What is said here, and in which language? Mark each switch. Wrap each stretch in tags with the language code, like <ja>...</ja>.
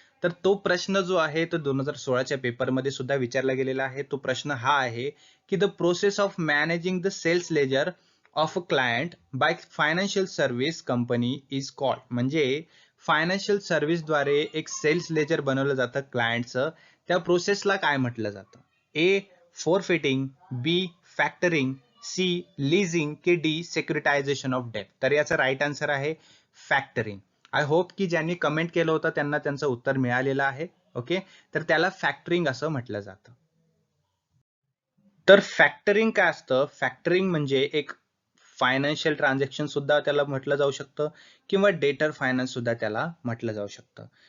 <mr>तर तो प्रश्न जो आहे तो 2016च्या पेपरमध्ये सुद्धा विचारला गेलेला आहे. तो प्रश्न हा आहे की</mr> <en>The process of managing the sales ledger of a client by financial service company is called.</en> <mr>म्हणजे फायनान्शियल सर्व्हिसद्वारे एक सेल्स लेजर बनवलं जातं क्लायंटचं, त्या प्रोसेसला काय म्हटलं जातं?</mr> <en>A forfaiting, B factoring, C leasing, की D securitization of debt.</en> <mr>तर याचा राईट आन्सर आहे फॅक्टरिंग.</mr> <en>I hope</en> <mr>की ज्यांनी कमेंट केलं होतं त्यांना त्यांचं उत्तर मिळालेलं आहे. ओके, तर त्याला फॅक्टरिंग असं म्हटलं जातं. तर फॅक्टरिंग काय असतं? फॅक्टरिंग म्हणजे एक फायनान्शियल ट्रान्झॅक्शन सुद्धा त्याला म्हटलं जाऊ शकतं किंवा डेटर फायनान्स सुद्धा त्याला म्हटलं जाऊ शकतं.</mr>